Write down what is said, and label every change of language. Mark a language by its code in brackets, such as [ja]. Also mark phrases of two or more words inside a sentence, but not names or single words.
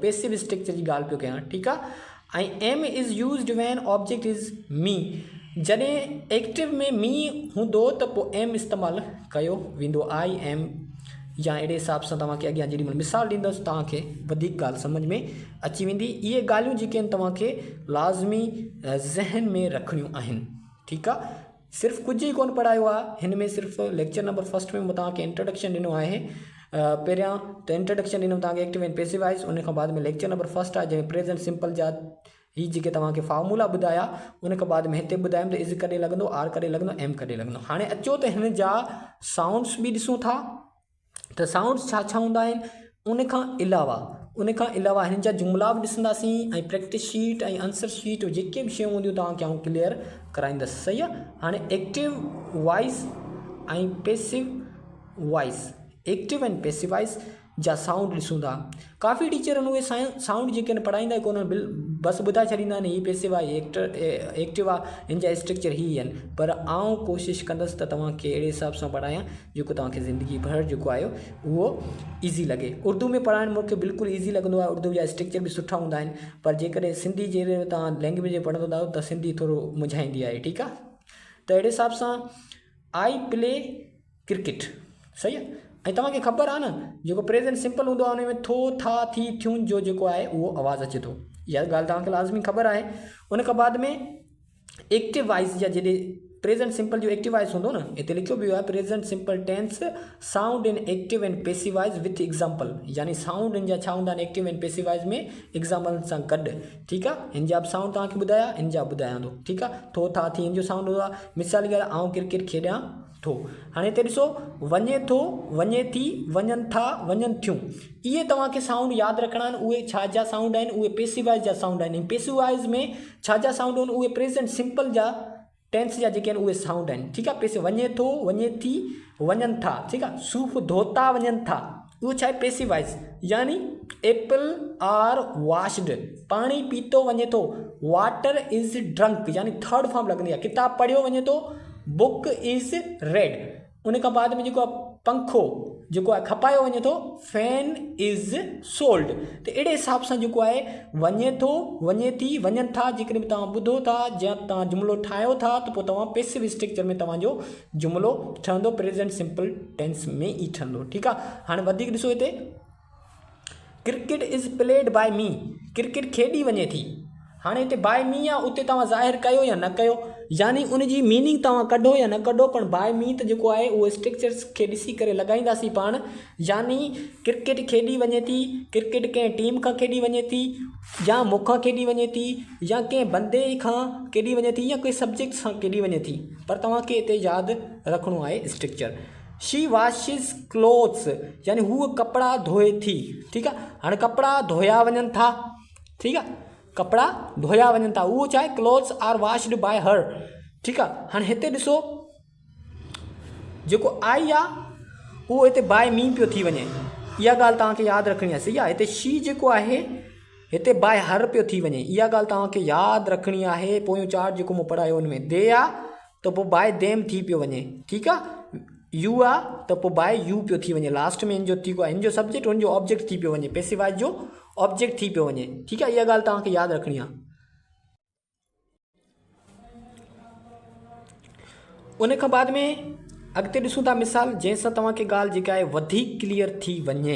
[en] passive structure [sd] जी ॻाल्हि पियो कयां। ठीकु आहे, ऐं [en] am is used when object is me, [sd] जॾहिं एक्टिव में मी हूंदो त पोइ एम इस्तेमालु कयो वेंदो, [en] I am [sd] या अहिड़े हिसाब सां तव्हांखे अॻियां जेॾीमहिल मिसाल ॾींदुसि तव्हांखे वधीक ॻाल्हि सम्झ में अची वेंदी। इहे ॻाल्हियूं जेके आहिनि तव्हांखे लाज़मी ज़हन में रखणियूं आहिनि। [ur] ٹھیک ہے. [sd] सिर्फ कुछ ही कोन पढ़ायो आहे हिन में, सिर्फ [en] lecture number first [sd] में तव्हांखे इंट्रोडक्शन ॾिनो आहे। पहिरियां त इंट्रोडक्शन ॾिनो तव्हांखे [en] active and passive voice, [sd] उन खां बाद में [en] lecture number first [sd] आहे जंहिंमें [en] present simple [sd] जा ही जेके तव्हांखे फार्मूला ॿुधाया, उन खां बाद में हिते ॿुधायमि त इज़ कॾहिं लॻंदो, आर कॾहिं लॻंदो, एम कॾहिं लॻंदो। हाणे अचो त हिन जा साउंड्स बि ॾिसूं था त साउंड्स छा छा हूंदा आहिनि। उन खां अलावा हिन जा जुमला बि ॾिसंदासीं ऐं [en] practice sheet [sd] ऐं [en] answer sheet [sd] जेके बि शयूं हूंदियूं तव्हांखे आउं क्लियर कराईंदुसि। सही आहे। हाणे [en] active voice [sd] ऐं [en] passive voice, active and passive voice [sd] जा साउंड ॾिसूं था। काफ़ी टीचर उहे साउंड जेके पढ़ाईंदा कोन, बसि ॿुधाए छॾींदा आहिनि हीअ पैसिव आहे, एक्टिव आहे, हिन जा स्ट्रक्चर ही आहिनि। पर आउं कोशिशि कंदुसि त तव्हांखे अहिड़े हिसाब सां पढ़ायां जेको तव्हांखे ज़िंदगी भर जेको आहे उहो ईज़ी लॻे। उर्दू में पढ़ाइणु मूंखे बिल्कुलु ईज़ी लॻंदो आहे, उर्दू जा स्ट्रक्चर बि सुठा हूंदा आहिनि। पर जेकॾहिं सिंधी जहिड़े तव्हां लैंग्वेज में पढ़ंदो आहियो त सिंधी थोरो मुंझाईंदी आहे। ठीकु आहे। त अहिड़े हिसाब सां [en] I play cricket, [sd] सही आहे। ऐं तव्हांखे ख़बर आहे न जेको [en] present simple [sd] हूंदो आहे उन में थो, था, थी, थियुनि जो जेको आहे उहो आवाज़ अचे थो। इहा ॻाल्हि तव्हांखे लाज़मी ख़बर आहे। उन खां बाद में [en] active voice [sd] जा जॾहिं [en] present simple [sd] जो एक्टिव वॉइस हूंदो न, हिते लिखियो बि आहे [en] present simple tense sound in active and passive voice with example, [sd] यानी साउंड इन जा छा हूंदा आहिनि [en] active and passive voice [sd] में एग्जाम्पल सां गॾु। ठीकु आहे। हिन जा बि साउंड तव्हांखे ॿुधाया, हिन जा ॿुधायां थो। ठीकु आहे। थो, था, थी, हिन जो साउंड हूंदो आहे। मिसाल ॻाल्हि, आउं क्रिकेट खेॾां थो। हाणे हिते ॾिसो, वञे थो, वञे थी, वञनि था, वञनि थियूं, इहे तव्हांखे साउंड यादि रखणा आहिनि। उहे छा जा साउंड आहिनि, उहे [en] passive voice [sd] जा साउंड आहिनि। [en] passive voice [sd] में छा जा साउंड आहिनि, उहे [en] present simple [sd] जा टेंस जा जेके आहिनि उहे साउंड आहिनि। ठीकु आहे। पैसिव वञे थो, वञे थी, वञनि था। ठीकु आहे। सूफ़ धोता वञनि था, उहो छा आहे [en] passive voice, [sd] यानी [en] apple are washed, [sd] पाणी पीतो वञे थो, [en] water is drunk, [sd] यानी [en] third form [sd] लॻंदी आहे। किताबु पढ़ियो वञे थो, [en] book is read. [sd] उन खां बाद में जेको आहे पंखो जेको आहे खपायो वञे थो, [en] fan is sold. [sd] त अहिड़े हिसाब सां जेको आहे वञे थो, वञे थी, वञनि था, जेकॾहिं तव्हां ॿुधो था या तव्हां जुमिलो ठाहियो था त पोइ तव्हां [en] passive structure [sd] में तव्हांजो जुमिलो ठहंदो, [en] present simple tense [sd] में ई ठहंदो। ठीकु आहे। हाणे वधीक ॾिसो हिते, [en] cricket is played by me, [sd] क्रिकेट खेॾी वञे थी। हाणे हिते [en] by me [sd] आहे, उते तव्हां ज़ाहिर कयो या न कयो, यानी उनजी मीनिंग तव्हां कढो या न कढो, पण [en] by me [sd] त जेको आहे उहो स्ट्रक्चर्स खे ॾिसी करे लॻाईंदासीं पाण। यानी क्रिकेट खेॾी वञे थी, क्रिकेट कंहिं टीम खां खेॾी वञे थी, या मूंखां खेॾी वञे थी, या कंहिं बंदे खां खेॾी वञे थी, या कोई सब्जेक्ट सां खेॾी वञे थी। पर तव्हांखे हिते यादि रखिणो आहे स्ट्रक्चर। [en] she washes clothes, [sd] यानी हूअ कपिड़ा धोए थी। ठीकु आहे। हाणे कपिड़ा धोया वञनि था। ठीकु आहे। कपिड़ा धोया वञनि था, उहो छा आहे [en] clothes are washed by her. [sd] ठीकु आहे। हाणे हिते ॾिसो जेको आई आहे उहो हिते [en] by me [sd] पियो थी वञे, इहा ॻाल्हि तव्हांखे यादि रखणी आहे। सही आहे। हिते शी जेको आहे हिते [en] by her [sd] पियो थी वञे, इहा ॻाल्हि तव्हांखे यादि रखणी आहे। पोयों चार्ट जेको मूं पढ़ायो हुन में दे आहे त पोइ [en] by them [sd] थी पियो वञे। ठीकु आहे। यू आहे त पोइ [en] by you [sd] पियो थी वञे, लास्ट में हिन जो थी आहे, हिन जो सब्जेक्ट हुनजो ऑब्जेक्ट थी पियो वञे, पैसिव वॉइस जो ऑब्जेक्ट थी पियो वञे। ठीकु आहे। इहा ॻाल्हि तव्हांखे यादि रखणी आहे। उन खां बाद में अॻिते ॾिसूं था मिसाल, जंहिंसां तव्हांखे ॻाल्हि जेका आहे वधीक क्लियर थी वञे।